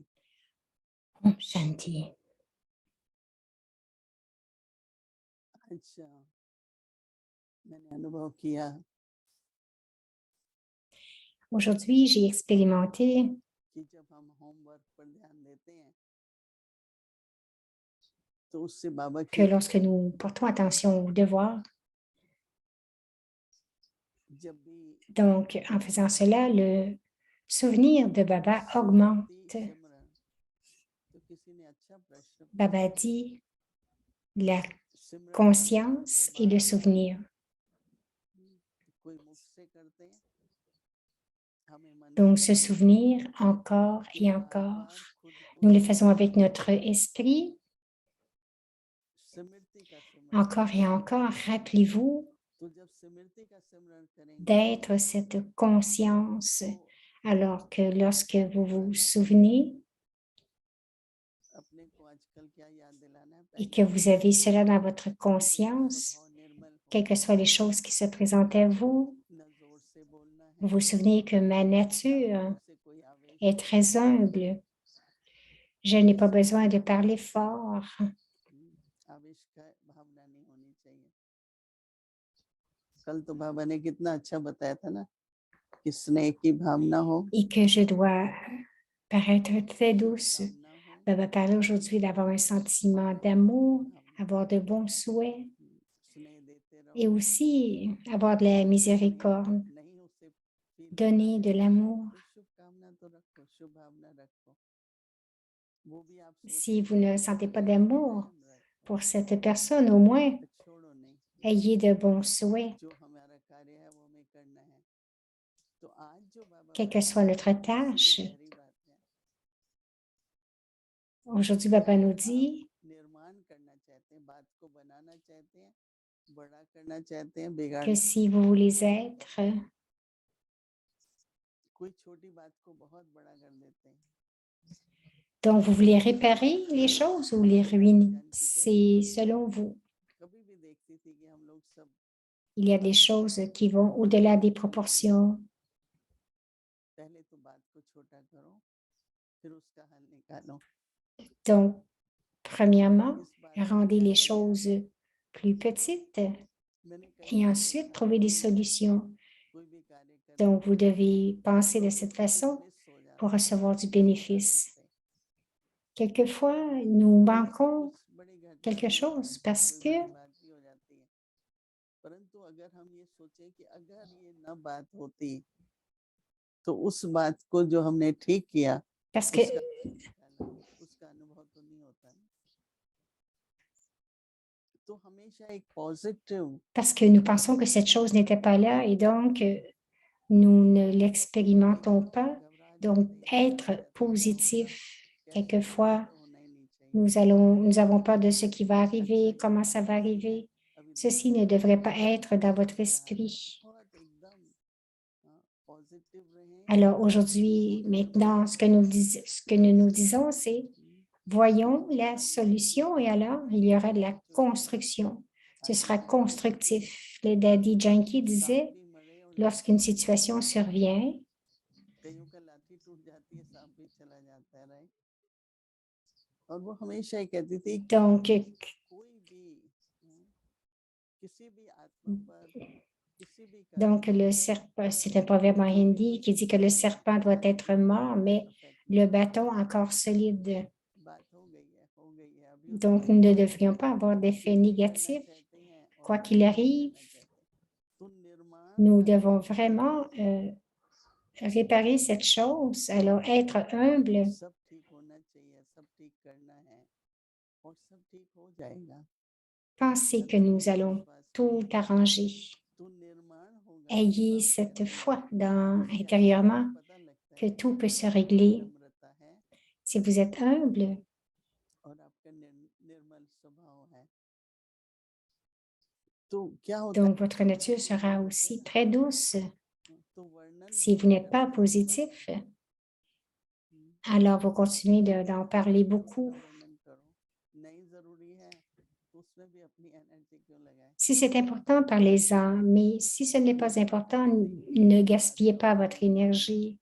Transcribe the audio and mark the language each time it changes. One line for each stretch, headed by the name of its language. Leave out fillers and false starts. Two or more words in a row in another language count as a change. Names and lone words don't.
Hindi: ओम शांति. अच्छा मैंने अनुभव किया
French: Aujourd'hui, j'ai expérimenté
Hindi: कि जब हम होमवर्क पर ध्यान देते हैं तो उससे बाबा
French: que lorsque nous portons attention aux devoirs,
Hindi: जब भी
French: donc en faisant cela, le souvenir de Baba augmente.
Hindi: सिमरन तो किसी ने अच्छा प्रश्न
French: Baba dit la
Hindi: सिमरन
French: conscience et le souvenir.
Hindi: कोई मुख से करते हैं हमें मन
French: Donc, se souvenir encore et encore. Nous le faisons avec notre esprit,
Hindi: स्मृति का सिमरन
French: encore et encore. Rappelez-vous
Hindi: तो जब स्मृति का सिमरन करेंगे
French: d'être cette conscience, alors que lorsque vous vous souvenez
Hindi: अपने को आजकल क्या याद दिलाना है
French: et que vous avez cela dans votre conscience,
Hindi: स्वभाव निर्मल हो
French: quelles que soient les choses qui se présentent à vous,
Hindi: न जोर से बोलना है
French: vous vous souvenez que ma nature
Hindi: से कोई आवेश
French: est très humble. Je n'ai pas besoin de parler fort.
Hindi: आवेश का भावना नहीं होनी चाहिए कल तो बाबा ने कितना अच्छा बताया था ना कि स्नेह की भावना हो
French: Et que je dois paraître très douce.
Hindi: भावना हो
French: Baba parlait aujourd'hui d'avoir un sentiment d'amour, avoir de bons souhaits
Hindi: स्नेह देते रहो
French: et aussi avoir de la miséricorde,
Hindi: नहीं उसे feel
French: donner de l'amour.
Hindi: तो शुभकामना तो रखो शुभ भावना रखो वो भी आप
French: Si vous ne sentez pas d'amour pour cette personne, au moins,
Hindi: छोड़ो नहीं
French: ayez de bons souhaits,
Hindi: जो हमारा कार्य है वो हमें करना है तो आज जो बाबा
French: quelle que soit notre tâche.
Hindi: गहरी बात है
French: Aujourd'hui, Baba nous dit
Hindi: निर्माण करना चाहते हैं बात को बनाना चाहते हैं बड़ा करना चाहते हैं बिगाड़
French: que si vous voulez être,
Hindi: कोई छोटी बात को बहुत बड़ा कर देते हैं
French: donc vous voulez réparer les choses ou les ruiner, c'est selon vous.
Hindi: कभी भी देखती थी कि हम लोग सब
French: Il y a des choses qui vont au-delà des proportions.
Hindi: पहले तो बात को छोटा करो फिर उसका हल निकालो
French: Donc, premièrement, rendez les choses plus petites
Hindi: मैंने
French: et ensuite trouvez des solutions.
Hindi: कोई भी कार्य कर
French: Donc, vous devez penser de cette façon pour recevoir du bénéfice. Quelquefois, nous manquons quelque chose parce que
Hindi: परंतु अगर हम ये सोचे कि अगर ये न बात होती तो उस बात को जो हमने ठीक किया
French: parce que
Hindi: उसका अनुभव तो नहीं होता ना तो हमेशा एक पॉजिटिव
French: parce que nous pensons que cette chose n'était pas là et donc nous ne l'expérimentons pas. Donc, être positif, quelquefois, nous avons peur de ce qui va arriver, comment ça va arriver. Ceci ne devrait pas être dans votre esprit. Alors aujourd'hui, maintenant, ce que nous nous disons, c'est voyons la solution et alors il y aura de la construction. Ce sera constructif. Le Daddy Janki disait, lorsqu'une situation survient,
Hindi: जाती है सांप भी चला जाता है, राइट? और वो हमेशा ही कहती थी कि
French: Donc,
Hindi: कोई भी किसी भी आत्मा पर किसी भी कर्म
French: donc le serpent, c'est un proverbe en hindi qui dit que le serpent doit être mort, mais le bâton encore solide.
Hindi: बात हो गई है अभी
French: Donc, nous ne devrions pas avoir d'effet négatif. Quoi qu'il arrive,
Hindi: तो निर्माण
French: nous devons vraiment réparer cette chose. Alors, être humble,
Hindi: सब ठीक होना चाहिए, सब ठीक करना है और सब ठीक हो जाएगा।
French: pensez que nous allons tout arranger.
Hindi: तो निर्माण होगा,
French: Ayez cette foi intérieurement
Hindi: पता लगता
French: que
Hindi: है
French: tout peut se régler.
Hindi: नम्रता है
French: Si vous êtes humble,
Hindi: और आपका निर्मल स्वभाव है तो क्या होता
French: donc votre nature sera aussi très douce.
Hindi: है तो वर्णन
French: Si vous n'êtes pas positif, alors vous continuez d'en parler beaucoup.
Hindi: वर्णन करो, नहीं जरूरी है तो उसमें भी अपनी एनर्जी क्यों लगाए?
French: Si c'est important, parlez-en, mais si ce n'est pas important, ne gaspillez pas votre énergie.